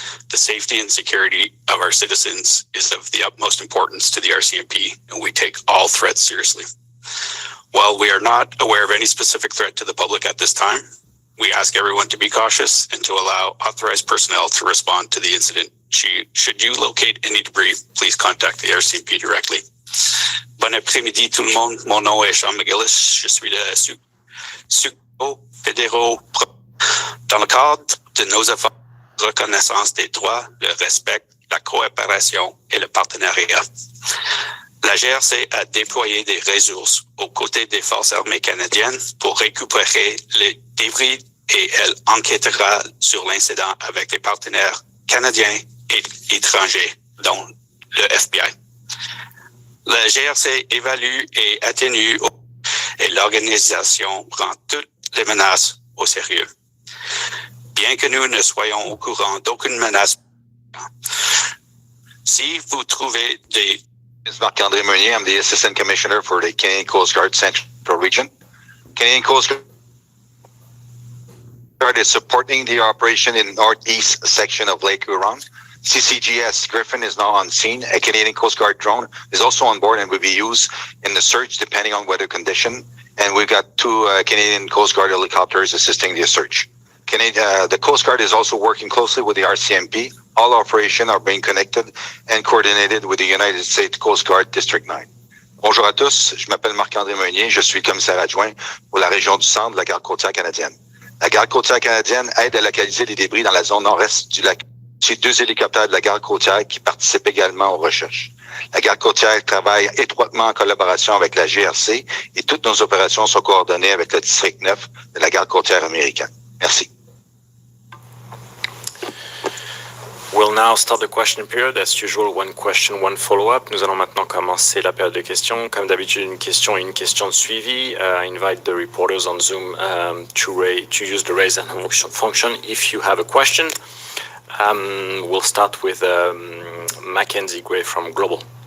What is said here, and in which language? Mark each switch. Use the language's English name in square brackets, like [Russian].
[English] The safety and security of our citizens is of the utmost importance to the RCMP, and we take all threats seriously. While we are not aware of any specific threat to the public at this time, we ask everyone to be cautious and to allow authorized personnel to respond to the incident. Should you locate any debris, please contact the RCMP directly. [French] Bon après-midi tout le monde. Mon nom est Sean McGillis. Je suis le succo fédéraux. Dans le cadre de nos efforts de reconnaissance des droits, le respect, la coopération et le partenariat, la GRC a déployé des ressources aux côtés des forces armées canadiennes pour récupérer les débris et elle enquêtera sur l'incident avec les partenaires canadiens et étrangers, dont le FBI. La GRC évalue et atténue et l'organisation prend toutes les menaces au sérieux. Bien que nous ne soyons au courant d'aucune menace, si vous trouvez des... [English] This is Marc-André Meunier. I'm the Assistant Commissioner for the Canadian Coast Guard Central Region. Canadian Coast Guard is supporting the operation in the northeast section of Lake Huron. CCGS Griffin is now on scene. A Canadian Coast Guard drone is also on board and will be used in the search depending on weather condition. And we've got two Canadian Coast Guard helicopters assisting the search. The Coast Guard is also working closely with the RCMP. All operations are being connected and coordinated with the United States Coast Guard District 9. [French] Bonjour à tous, je m'appelle Marc-André Meunier, je suis commissaire adjoint pour la région du centre de la garde côtière canadienne. La garde côtière canadienne aide à localiser les débris dans la zone nord-est du lac. J'ai deux hélicoptères de la garde côtière qui participent également aux recherches. La garde côtière travaille étroitement en collaboration avec la GRC et toutes nos opérations sont coordonnées avec le district 9 de la garde côtière américaine. Merci. [English] We'll now start the question period. As usual, one question, one follow-up. [French] Nous allons maintenant commencer la période de questions. Comme d'habitude, une question et une question de suivi. [English] I invite the reporters on Zoom to use the raise hand function if you have a question. We'll start with Mackenzie Gray from Global.